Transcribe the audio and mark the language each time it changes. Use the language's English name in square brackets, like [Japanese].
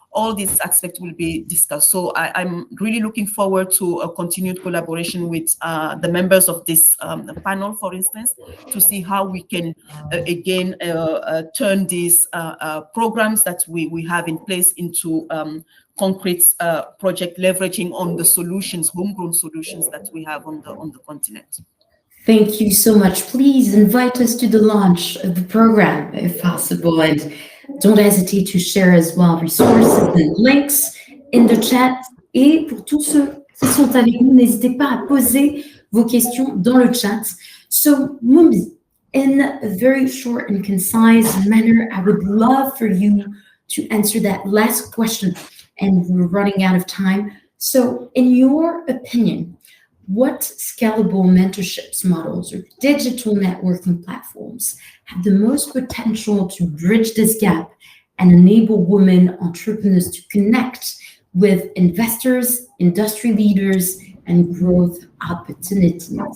[English] All these aspects will be discussed. So I'm really looking forward to a continued collaboration with the members of this panel, for instance, to see how we can, again, turn these programs that we have in place into concrete project, leveraging on the solutions, homegrown solutions that we have on the continent. Thank you so much. Please invite us to the launch of the program, if possible, and don't hesitate to share as well resources and links in the chat. [French] Et pour tous ceux qui sont avec nous, n'hésitez pas à poser vos questions dans le chat. [English] So, Mumbi, in a very short and concise manner, I would love for you to answer that last question, and we're running out of time. So, in your opinion, what scalable mentorships models or digital networking platforms have the most potential to bridge this gap and enable women entrepreneurs to connect with investors, industry leaders, and growth opportunities?